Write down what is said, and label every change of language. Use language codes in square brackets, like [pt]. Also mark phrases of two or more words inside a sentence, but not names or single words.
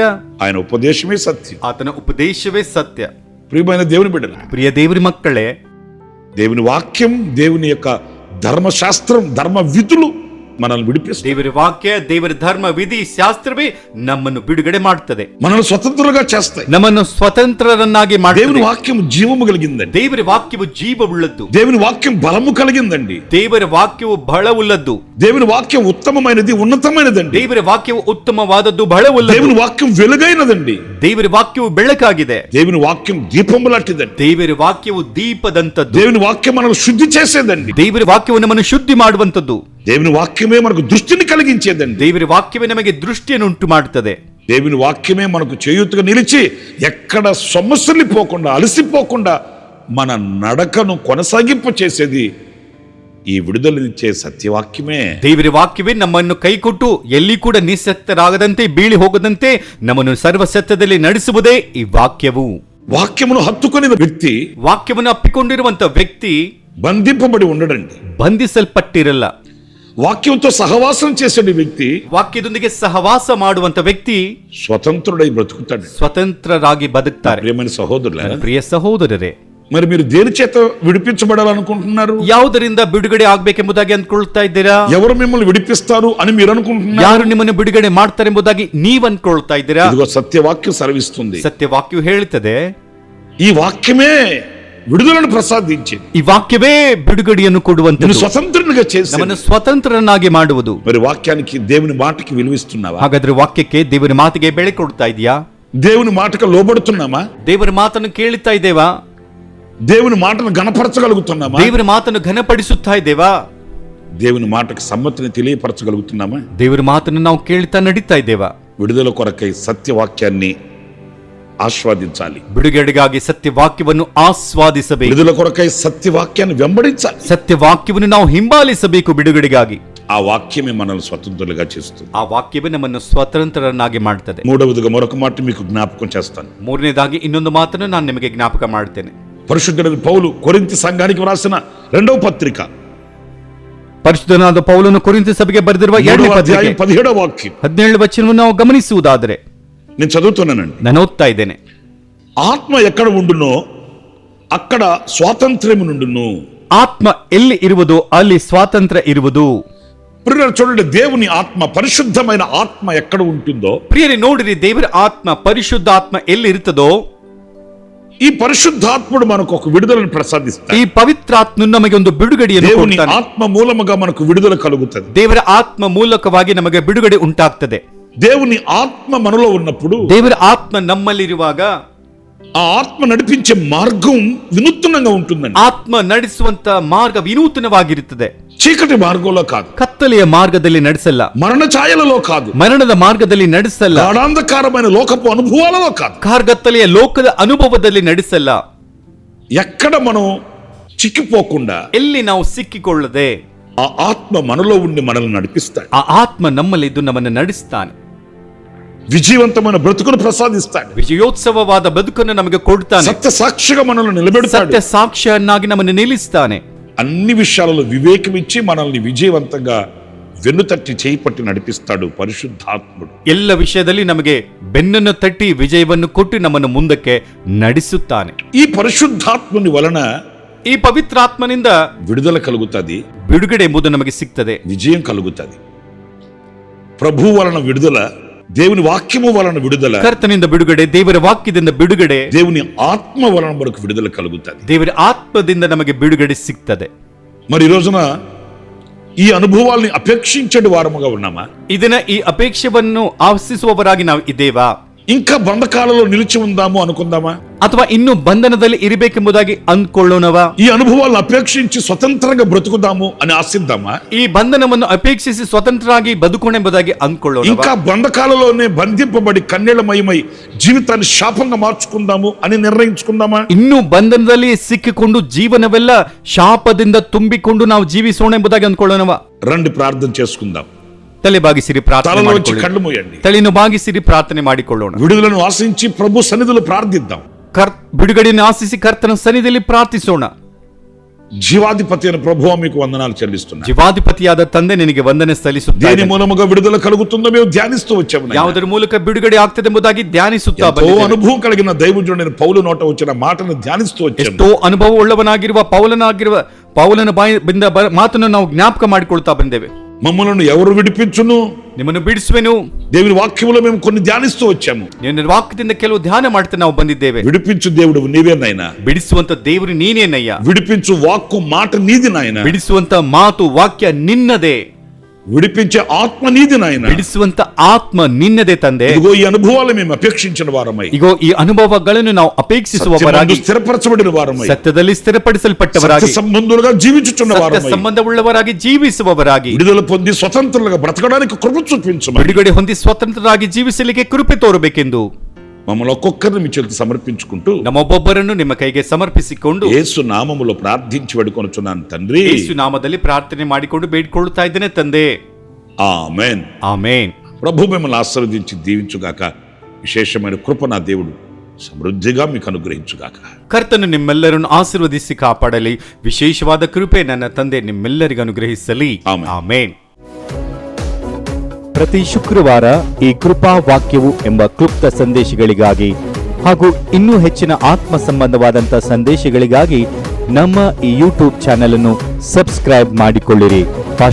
[te] ఆయన ఉపదేశమే సత్యం. [kn] ಆತನ ಉಪದೇಶವೇ ಸತ್ಯ. [te] ప్రియమైన దేవుని బిడ్డల, [kn] ಪ್ರಿಯ ದೇವರ ಮಕ್ಕಳೇ, [te] దేవుని వాక్యం, దేవుని యొక్క ధర్మశాస్త్రం, ధర్మ విధులు మనల్ని విడిపిస్తాయి. [kn] ದೇವರ ವಾಕ್ಯ, ದೇವರ ಧರ್ಮ ವಿಧಿ ಶಾಸ್ತ್ರವೇ ನಮ್ಮನ್ನು ಬಿಡುಗಡೆ ಮಾಡುತ್ತದೆ, [te] మనల్ని స్వతంత్రులుగా చేస్తాయి. [kn] ನಮ್ಮನ್ನು ಸ್ವತಂತ್ರರನ್ನಾಗಿ [te] దేవుని [kn] ಮಾಡುತ್ತದೆ. [te] వాక్యం జీవము కలిగిందండి. [kn] ದೇವರ ವಾಕ್ಯವು ಜೀವವುಳ್ಳದ್ದು, [te] దేవుని వాక్యం బలము కలిగిందండి. [kn] ದೇವರ ವಾಕ್ಯವು ಬಲವುಳ್ಳದ್ದು, [te] దేవుని వాక్యం ఉత్తమమైనది, ఉన్నతమైనదండి. [kn] ದೇವರ ವಾಕ್ಯವು ಉತ್ತಮವಾದದ್ದು, ಬಲವುಳ್ಳದ್ದು. [te] దేవుని వాక్యం వెలుగైనదండి. [kn] ದೇವರ ವಾಕ್ಯವು ಬೆಳಕಾಗಿದೆ, [te] దేవుని వాక్యం దీపము లాంటిదండి. [kn] ದೇವರ ವಾಕ್ಯವು ದೀಪದಂತದ್ದು, [te] దేవుని వాక్యం మనల్ని శుద్ధి చేసేదండి. [kn] ದೇವರ ವಾಕ್ಯವು ನಮ್ಮನ್ನು ಶುದ್ಧಿ ಮಾಡುವಂತದ್ದು, [te] దేవుని వాక్యమే మనకు దృష్టిని కలిగించేదండి. [kn] ದೇವರ ವಾಕ್ಯವೇ ನಮಗೆ ದೃಷ್ಟಿಯನ್ನು ಉಂಟು ಮಾಡುತ್ತದೆ. [te] దేవుని వాక్యమే మనకు చేయూతగా నిలిచి ఎక్కడ సొమ్మసిల్లిపోకుండా, అలసిపోకుండా మన నడకను కొనసాగింప చేసేది ఈ విడుదలనిచ్చే సత్యవాక్యమే. [kn] ದೇವರ ವಾಕ್ಯವೇ ನಮ್ಮನ್ನು ಕೈಕೊಟ್ಟು ಎಲ್ಲಿ ಕೂಡ ನಿಸಕ್ತರಾಗದಂತೆ, ಬೀಳಿ ಹೋಗದಂತೆ ನಮ್ಮನ್ನು ಸರ್ವಸತ್ಯದಲ್ಲಿ ನಡೆಸುವುದೇ ಈ ವಾಕ್ಯವು. [te] వాక్యమును హత్తుకొనిన వ్యక్తి [kn] ವಾಕ್ಯವನ್ನು ಅಪ್ಪಿಕೊಂಡಿರುವಂತ ವ್ಯಕ್ತಿ [te] బంధింపబడి ఉండడండి. [kn] ಬಂಧಿಸಲ್ಪಟ್ಟಿರಲ್ಲ. [te] వాక్యంతో సహవాసం చేసే వ్యక్తి, [kn] ವಾಕ್ಯದೊಂದಿಗೆ ಸಹವಾಸ ಮಾಡುವಂತ ವ್ಯಕ್ತಿ [te] స్వతంత్రుడై బ్రతుకుతాడు. [kn] ಸ್ವತಂತ್ರರಾಗಿ ಬದುಕ್ತಾರೆ. [te] ప్రియమైన సహోదరులారా, [kn] ಪ್ರಿಯ ಸಹೋದರರೇ, [te] మరి మీరు దేని చేత విడిపించబడాలనుకుంటున్నారు? [kn] ಯಾವುದರಿಂದ ಬಿಡುಗಡೆ ಆಗ್ಬೇಕೆಂಬುದಾಗಿ ಅಂದ್ಕೊಳ್ತಾ ಇದ್ದೀರಾ? [te] ఎవరు మిమ్మల్ని విడిపిస్తారు అని మీరు అనుకుంటున్నారు? [kn] ಯಾರು ನಿಮ್ಮನ್ನು ಬಿಡುಗಡೆ ಮಾಡ್ತಾರೆ ಎಂಬುದಾಗಿ ನೀವು ಅಂದ್ಕೊಳ್ತಾ ಇದ್ದೀರಾ? [te] ఇదిగో సత్యవాక్యం సెలవిస్తుంది. [kn] ಸತ್ಯವಾಕ್ಯವು ಹೇಳುತ್ತದೆ, [te] ఈ వాక్యమే విడుదలను ప్రసాదించింది. [kn] ಈ ವಾಕ್ಯವೇ ಬಿಡುಗಡೆಯನ್ನು ಕೊಡುವಂತದ್ದು, [te] స్వతంత్రునిగా చేసి. [kn] ನಮ್ಮನ್ನು ಸ್ವತಂತ್ರರನ್ನಾಗಿ ಮಾಡುವುದು. [te] మరి వాక్యానికి, దేవుని మాటకి విలువిస్తున్నావా? [kn] ಹಾಗಾದ್ರೆ ವಾಕ್ಯಕ್ಕೆ, ದೇವರ ಮಾತಿಗೆ ಬೆಲೆ ಕೊಡ್ತಾ ಇದೆಯಾ? [te] దేవుని మాటకు లోబడుతున్నామా? [kn] ದೇವರ ಮಾತನ್ನು ಕೇಳುತ್ತಾ ಇದ್ದೇವಾ? [te] దేవుని మాటను గణపరచగలుగుతున్నామా? [kn] ದೇವರ ಮಾತನ್ನು ಘನಪಡಿಸುತ್ತಾ ಇದ್ದೇವಾ? [te] దేవుని మాటకు సమ్మతిని తెలియపరచగలుగుతున్నామా? [kn] ದೇವರ ಮಾತನ್ನು ನಾವು ಕೇಳ್ತಾ ನಡೀತಾ ಇದ್ದೇವಾ? [te] విడుదల కొరకై సత్యవాక్యాన్ని ఆస్వాదించాలి. [kn] ಬಿಡುಗಡೆಗಾಗಿ ಸತ್ಯವಾಕ್ಯವನ್ನು ಆಸ್ವಾದಿಸಬೇಕು. [te] విడుదల కొరకై సత్యవాక్యాన్ని వెంబడించాలి. [kn] ಸತ್ಯವಾಕ್ಯವನ್ನು ನಾವು ಹಿಂಬಾಲಿಸಬೇಕು ಬಿಡುಗಡೆಗಾಗಿ. [te] ఆ వాక్యమే మనల్ని స్వతంత్రులుగా చేస్తుంది. [kn] ಆ ವಾಕ್ಯವೇ ನಮ್ಮನ್ನು ಸ್ವತಂತ್ರರನ್ನಾಗಿ ಮಾಡ್ತದೆ. [te] మూడవదిగా మరొక మాట మీకు జ్ఞాపకం చేస్తాను. [kn] ಮೂರನೇದಾಗಿ ಇನ್ನೊಂದು ಮಾತನ್ನು ನಾನು ನಿಮಗೆ ಜ್ಞಾಪಕ ಮಾಡ್ತೇನೆ. [te] పరిశుద్ధుడైన పౌలు కొరింథీ సంఘానికి వ్రాసిన 2వ పత్రిక, [kn] ಪರಿಶುದ್ಧನಾದ ಪೌಲನು ಕೊರಿಂಥ ಸಭೆಗೆ ಬರೆದಿರುವ 2ನೇ ಪತ್ರಿಕೆ [te] 17వ వాక్యం [kn] 17 ವಚನವನ್ನು ನಾವು ಗಮನಿಸುವುದಾದರೆ, [te] నేను చదువుతున్నానండి. [kn] ನಾನು ಓದ್ತಾ ಇದ್ದೇನೆ. [te] ఆత్మ ఎక్కడ ఉండునో అక్కడ స్వాతంత్ర్యము నుండును. [kn] ಆತ್ಮ ಎಲ್ಲಿ ಇರುವುದು ಅಲ್ಲಿ ಸ್ವಾತಂತ್ರ್ಯ ಇರುವುದು. [te] ప్రియులారా చూడండి, దేవుని ఆత్మ, పరిశుద్ధమైన ఆత్మ ఎక్కడ ఉంటుందో, [kn] ಪ್ರಿಯರೇ ನೋಡಿರಿ, ದೇವರ ಆತ್ಮ, ಪರಿಶುದ್ಧ ಆತ್ಮ ಎಲ್ಲಿ ಇರುತ್ತದೋ [te] ఈ పరిశుద్ధాత్ముడు మనకు ఒక విడుదలను ప్రసాదిస్తాడు. [kn] ಈ ಪವಿತ್ರಾತ್ಮ ನಮಗೆ ಒಂದು ಬಿಡುಗಡೆಯನ್ನು [te] దేవుని [kn] ಕೊಡ್ತಾನೆ. [te] ఆత్మ మూలముగా మనకు విడుదల కలుగుతుంది. [kn] ದೇವರ ಆತ್ಮ ಮೂಲಕವಾಗಿ ನಮಗೆ ಬಿಡುಗಡೆ ಉಂಟಾಗ್ತದೆ. [te] దేవుని ఆత్మ మనలో ఉన్నప్పుడు, [kn] ದೇವರ ಆತ್ಮ ನಮ್ಮಲ್ಲಿರುವಾಗ [te] ఆ ఆత్మ నడిపించే మార్గం వినూత్నంగా ఉంటుందండి. [kn] ಆತ್ಮ ನಡೆಸುವಂತ ಮಾರ್ಗ ವಿನೂತನವಾಗಿರುತ್ತದೆ. [te] చీకటి మార్గంలో కాదు, [kn] ಕತ್ತಲೆಯ ಮಾರ್ಗದಲ್ಲಿ ನಡೆಸಲ್ಲ, [te] మరణ ఛాయలలో కాదు, [kn] ಮರಣದ ಮಾರ್ಗದಲ್ಲಿ ನಡೆಸಲ್ಲ, [te] గాఢాంధకారమైన లోకపు అనుభవాలలో కాదు, [kn] ಕಾರ್ಗತ್ತಲೆಯ ಲೋಕದ ಅನುಭವದಲ್ಲಿ ನಡೆಸಲ್ಲ. [te] ఎక్కడ మనం చిక్కిపోకుండా [kn] ಎಲ್ಲಿ ನಾವು ಸಿಕ್ಕಿಕೊಳ್ಳದೆ [te] ఆ ఆత్మ మనలో ఉండి మనల్ని నడిపిస్తాడు. [kn] ಆ ಆತ್ಮ ನಮ್ಮಲ್ಲಿದ್ದು ನಮ್ಮನ್ನು ನಡೆಸ್ತಾನೆ. [te] విజయవంతమైన బ్రతుకును ప్రసాదిస్తాడు. [kn] ವಿಜಯೋತ್ಸವವಾದ ಬದುಕನ್ನು ನಮಗೆ ಕೊಡ್ತಾನೆ. [te] సత్య సాక్షిగా మనల్ని నిలబెడతాడు. [kn] ಸತ್ಯ ಸಾಕ್ಷಿಯನ್ನಾಗಿ ನಮ್ಮನ್ನು ನಿಲ್ಲಿಸ್ತಾನೆ. [te] అన్ని విషయాలలో వివేకం ఇచ్చి మనల్ని విజయవంతంగా వెన్నుతట్టి చేయి పట్టి నడిపిస్తాడు పరిశుద్ధాత్ముడు. [kn] ಎಲ್ಲ ವಿಷಯದಲ್ಲಿ ನಮಗೆ ಬೆನ್ನನ್ನು ತಟ್ಟಿ ವಿಜಯವನ್ನು ಕೊಟ್ಟು ನಮ್ಮನ್ನು ಮುಂದಕ್ಕೆ ನಡೆಸುತ್ತಾನೆ. [te] ఈ పరిశుద్ధాత్ముని వలన [kn] ಈ ಪವಿತ್ರಾತ್ಮನಿಂದ [te] విడుదల కలుగుతుంది, [kn] ಬಿಡುಗಡೆ ಎಂಬುದು ನಮಗೆ ಸಿಗ್ತದೆ, [te] విజయం కలుగుతుంది. ప్రభు వలన విడుదల, దేవుని వాక్యము వలన విడుదల, [kn] ಕರ್ತನಿಂದ ಬಿಡುಗಡೆ, ದೇವರ ವಾಕ್ಯದಿಂದ ಬಿಡುಗಡೆ, [te] దేవుని ఆత్మ వలన మనకు విడుదల కలుగుతుంది. [kn] ದೇವರ ಆತ್ಮದಿಂದ ನಮಗೆ ಬಿಡುಗಡೆ ಸಿಗ್ತದೆ. [te] మరి ఈ రోజున ఈ అనుభవాల్ని అపేక్షించే వారముగా ఉన్నామా? [kn] ಇದನ್ನ ಈ ಅಪೇಕ್ಷೆಯನ್ನು ಆಶಿಸುವವರಾಗಿ ನಾವು ಇದ್ದೇವಾ? [te] ఇంకా బంధకాలలో నిలిచి ఉందాము అనుకుందామా? [kn] ಅಥವಾ ಇನ್ನು ಬಂಧನದಲ್ಲಿ ಇರಬೇಕೆಂಬುದಾಗಿ ಅಂದ್ಕೊಳ್ಳೋಣವಾ? [te] ఈ అనుభవాలను అపేక్షించి స్వతంత్రంగా బ్రతుకుదాము అని ఆశిద్దామా? [kn] ಈ ಬಂಧನವನ್ನು ಅಪೇಕ್ಷಿಸಿ ಸ್ವತಂತ್ರರಾಗಿ ಬದುಕೋಣೆಂಬುದಾಗಿ ಅಂದ್ಕೊಳ್ಳೋಣವಾ? [te] ఇంకా బంధకాలలోనే బంధింపబడి కన్నీళ్లమయమై జీవితాన్ని శాపంగా మార్చుకుందాము అని నిర్ణయించుకుందామా? [kn] ಇನ್ನು ಬಂಧನದಲ್ಲಿ ಸಿಕ್ಕಿಕೊಂಡು ಜೀವನವೆಲ್ಲ ಶಾಪದಿಂದ ತುಂಬಿಕೊಂಡು ನಾವು ಜೀವಿಸೋಣ ಎಂಬುದಾಗಿ ಅಂದ್ಕೊಳ್ಳೋಣವಾ? [te] రండి ప్రార్థన చేసుకుందాం. [kn] ತಲೆ ಬಾಗಿಸಿರಿ, ಪ್ರಾರ್ಥನೆ [te] తలలోంచి [kn] ಮಾಡಿಕೊಳ್ಳಿ. [te] కళ్ళు మూయండి. [kn] ತಲೆಯನ್ನು ಬಾಗಿಸಿರಿ, ಪ್ರಾರ್ಥನೆ ಮಾಡಿಕೊಳ್ಳೋಣ. [te] విడుదలను ఆశించి ప్రభు సన్నిధిలో ప్రార్థిద్దాం. [kn] ಬಿಡುಗಡೆಯನ್ನು ಆಶಿಸಿ ಕರ್ತನ ಸನ್ನಿಧಿಯಲ್ಲಿ ಪ್ರಾರ್ಥಿಸೋಣ. [te] జీవాధిపతి అయిన ప్రభువా మీకు వందనాలు చెల్లిస్తున్నా. [kn] ಜೀವಾಧಿಪತಿಯಾದ ತಂದೆ ನಿನಗೆ ವಂದನೆ [te] దేని [kn] ಸಲ್ಲಿಸುತ್ತೇನೆ. [te] మూలముగా విడుదల కలుగుతుందో మేము ధ్యానిస్తూ వచ్చాము నాయనా. [kn] ಯಾವುದರ ಮೂಲಕ ಬಿಡುಗಡೆ ಆಗ್ತದೆ ಎಂಬುದಾಗಿ ಧ್ಯಾನಿಸುತ್ತಾ [te] ఎంతో [kn] ಬಂದಿದ್ದೇವೆ. [te] అనుభవం కలిగిన దైవజనుడైన పౌలు నోట వచ్చిన మాటను ధ్యానిస్తూ వచ్చాము. [kn] ಎಷ್ಟೋ ಅನುಭವ ಉಳ್ಳವನಾಗಿರುವ ಪೌಲನ ಬಾಯಿಂದ ಮಾತನ್ನು ನಾವು ಜ್ಞಾಪಕ ಮಾಡಿಕೊಳ್ತಾ ಬಂದೇವೆ. [te] మమ్మలను ఎవరు విడిపించును? [kn] ನಿಮ್ಮನ್ನು ಬಿಡಿಸುವೆನು. [te] దేవుని వాక్యములో మేము కొన్ని ధ్యానిస్తూ వచ్చాము. [kn] ನಿನ್ನ ವಾಕ್ಯದಿಂದ ಕೆಲವು ಧ್ಯಾನ ಮಾಡ್ತಾ ನಾವು ಬಂದಿದ್ದೇವೆ. [te] విడిపించు దేవుడు నీవే నాయనా. [kn] ಬಿಡಿಸುವಂತ ದೇವರು ನೀನೇನಯ್ಯ. [te] విడిపించు వాక్కు మాట నీది నాయనా. [kn] ಬಿಡಿಸುವಂತ ಮಾತು ವಾಕ್ಯ ನಿನ್ನದೇ. [te] విడిపించే ఆత్మ నీది నాయనా. [kn] ಬಿಡಿಸುವಂತ ಆತ್ಮ ನಿನ್ನದೇ ತಂದೆ. [te] ఇదిగో ఈ అనుభవాలు మేము అపేక్షించిన వారమై, [kn] ಇಗೋ ಈ ಅನುಭವಗಳನ್ನು ನಾವು ಅಪೇಕ್ಷಿಸುವವರಾಗಿ, [te] స్థిరపరచబడిన వారమై, [kn] ಸತ್ಯದಲ್ಲಿ ಸ್ಥಿರಪಡಿಸಲ್ಪಟ್ಟವರಾಗಿ, [te] సంబంధులుగా జీవించుచున్న [kn] ಸತ್ಯ [te] వారమై, [kn] ಸಂಬಂಧವುಳ್ಳವರಾಗಿ ಜೀವಿಸುವವರಾಗಿ, [te] విడుదల పొంది స్వతంత్రులుగా బ్రతకడానికి కృప చూపించమని, [kn] ಬಿಡುಗಡೆ ಹೊಂದಿ ಸ್ವತಂತ್ರರಾಗಿ ಜೀವಿಸಲಿಕ್ಕೆ ಕೃಪೆ ತೋರಬೇಕೆಂದು [te] మమ్మల్ని ఒక్కొక్కరిని మీ చేతికి సమర్పించుకుంటూ [kn] ನಮ್ಮೊಬ್ಬೊಬ್ಬರನ್ನು ನಿಮ್ಮ ಕೈಗೆ ಸಮರ್ಪಿಸಿಕೊಂಡು [te] యేసు నామములో ప్రార్థించి వేడుకొనుచున్నాను తండ్రి. [kn] ಯೇಸು ನಾಮದಲ್ಲಿ ಪ್ರಾರ್ಥನೆ ಮಾಡಿಕೊಂಡು ಬೇಡಿಕೊಳ್ಳುತ್ತಾ ಇದ್ದೇನೆ ತಂದೆ. [te] ఆమేన్. [kn] ಆಮೇನ್. [te] ప్రభు మిమ్మల్ని ఆశీర్వదించి దీవించుగాక. విశేషమైన కృప నా దేవుడు సమృద్ధిగా మీకు అనుగ్రహించుగాక. [kn] ಕರ್ತನು ನಿಮ್ಮೆಲ್ಲರನ್ನು ಆಶೀರ್ವದಿಸಿ ಕಾಪಾಡಲಿ. ವಿಶೇಷವಾದ ಕೃಪೆ ನನ್ನ ತಂದೆ ನಿಮ್ಮೆಲ್ಲರಿಗೂ ಅನುಗ್ರಹಿಸಲಿ. ಆಮೆನ್. ಆಮೇನ್. ಪ್ರತಿ ಶುಕ್ರವಾರ ಈ ಕೃಪಾ ವಾಕ್ಯವು ಎಂಬ ಕ್ಲುಪ್ತ ಸಂದೇಶಗಳಿಗಾಗಿ ಹಾಗೂ ಇನ್ನೂ ಹೆಚ್ಚಿನ ಆತ್ಮ ಸಂಬಂಧವಾದಂಥ ಸಂದೇಶಗಳಿಗಾಗಿ ನಮ್ಮ ಈ ಯೂಟ್ಯೂಬ್ ಚಾನೆಲ್ ಅನ್ನು ಸಬ್ಸ್ಕ್ರೈಬ್ ಮಾಡಿಕೊಳ್ಳಿರಿ.